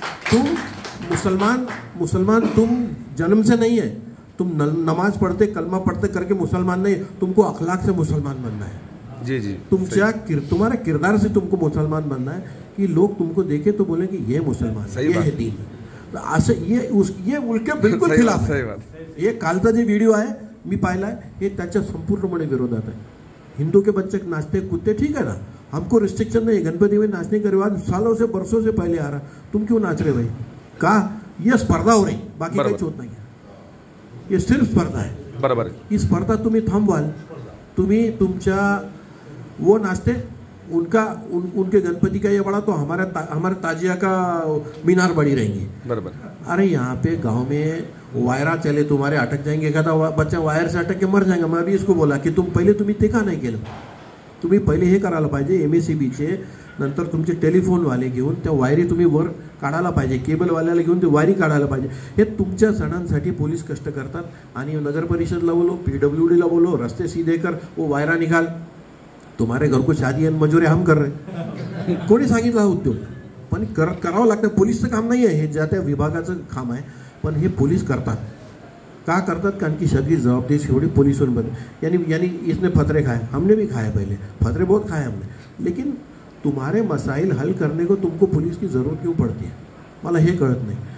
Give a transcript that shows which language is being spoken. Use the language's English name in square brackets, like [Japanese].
[Hindi] तुम मुसलमान तुम जन्म से नहीं है, तुम नमाज पढ़ते कलमा पढ़ते करके मुसलमान नहीं, तुमको अखलाक से मुसलमान बनना है। जी जी तुम्हारे किरदार से तुमको मुसलमान बनना है कि लोग तुमको देखे तो बोले कि ये मुसलमान, ये है दीन। [Marathi] तो असं [Hindi] ये उलटे बिलकुल खिलाफ [Marathi] आहे। [Hindi] ये कालचा [Marathi] जे व्हिडिओ आहे मी पाहिलाय, हे त्याच्या संपूर्णपणे विरोधात आहे। [Hindi] हिंदू के बच्चे नाचते कूदते ठीक है ना, हमको रिस्ट्रिक्शन नहीं, गणपति में नाचने का रिवाज सालों से बरसों से पहले आ रहा, तुम क्यों नाच रहे भाई? का ये स्पर्धा हो रही, [Marathi] बाकी काही होत नाही [Hindi] है, ये सिर्फ स्पर्धा है। बराबर [Marathi] ही स्पर्धा तुम्ही थांबवाल, तुम्ही तुमच्या [Hindi] वो नाचते उनके गणपति का ये बड़ा तो हमारे ताजिया का मीनार बड़ी रहेंगी। बराबर। अरे यहाँ पे गांव में वायरा चले, तुम्हारे अटक जाएंगे, एखादा बच्चा वायर से अटक के मर जाएगा। मैं भी इसको बोला की [Marathi] तुम्ही ते का नाही केलं? तुम्ही पहिले हे करायला पाहिजे, MACBचे नंतर तुमचे टेलिफोनवाले घेऊन त्या वायरी तुम्ही वर काढायला पाहिजे, केबलवाल्याला घेऊन ते वायरी काढायला पाहिजे। हे तुमच्या सणांसाठी पोलीस कष्ट करतात आणि नगर परिषदला बोलो, PWDला बोलो, [Hindi] रस्ते सीधे कर, वो वायरा निकाल। तुम्हारे घर को शादी है, मजुरी हम कर रहे, [Marathi] कोणी सांगितलं उद्योग? पण करावं लागतं, पोलीसचं काम नाही आहे हे, ज्या त्या विभागाचं काम आहे, पण हे पोलीस करतात। का करतात? कारण की सगळी जवाबदेही शेवटी [Hindi] पुलिसों पर। यानी इसने फतरे खाए, हमने भी खाए, पहले फतरे बहुत खाए हमने, लेकिन तुम्हारे मसाइल हल करने को तुमको पुलिस की ज़रूरत क्यों पड़ती है, [Marathi] मला हे कळत नाही।